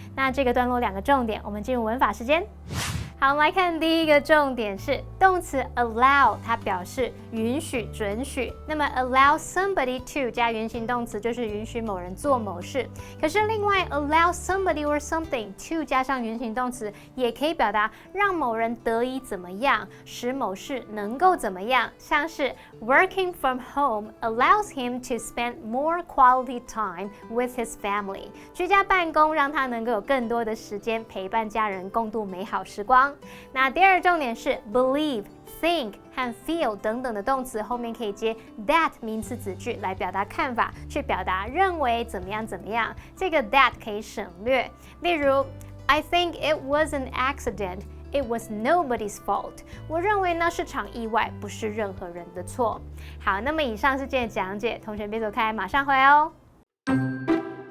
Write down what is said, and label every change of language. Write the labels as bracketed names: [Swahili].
[Chinese] 那这个段落2个重点，我们进入文法时间。好，我们来看第一个重点是动词 allow， 它表示允许、准许。那么 [English] allow somebody to [Chinese] 加原形动词就是允许某人做某事。可是另外 [English] allow somebody or something to [Chinese] 加上原形动词，也可以表达让某人得以怎么样，使某事能够怎么样。像是 [English] working from home allows him to spend more quality time with his family。 [Chinese] 居家办公让他能够有更多的时间陪伴家人，共度美好时光。那第二重点是 believe、think 和 feel 等等的动词后面可以接 that 名词子句来表达看法，去表达认为怎么样怎么样。这个 [English] that [Chinese] 可以省略，例如 [English] I think it was an accident. It was nobody's fault. [Chinese] 我认为那是场意外，不是任何人的错。好，那么以上是今天的讲解，同学别走开，马上回来哦。